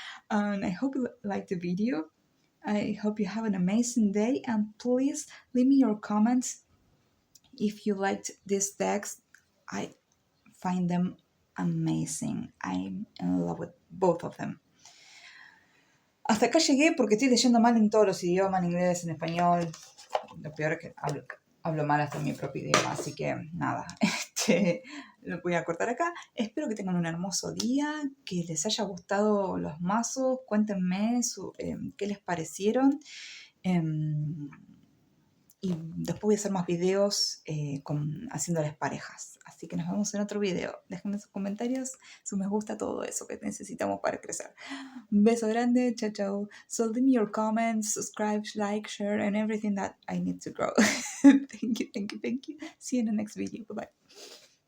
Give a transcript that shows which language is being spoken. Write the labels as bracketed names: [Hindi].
[English] And I hope you liked the video. I hope you have an amazing day, and please leave me your comments if you liked this text. I find them amazing. I'm in love with both of them. [Spanish] Hasta acá llegué porque estoy leyendo mal en todos los idiomas, en inglés, en español. Lo peor es que hablo mal hasta en mi propio idioma, así que nada, lo voy a cortar acá. Espero que tengan un hermoso día, que les haya gustado los mazos. Cuéntenme qué les parecieron. Y después voy a hacer más videos haciéndoles parejas. Así que nos vemos en otro video. Déjenme sus comentarios, su me gusta, todo eso que necesitamos para crecer. Un beso grande, chao, chao. [English] So leave me your comments, subscribe, like, share, and everything that I need to grow. Thank you, thank you, thank you. See you in the next video. Bye-bye.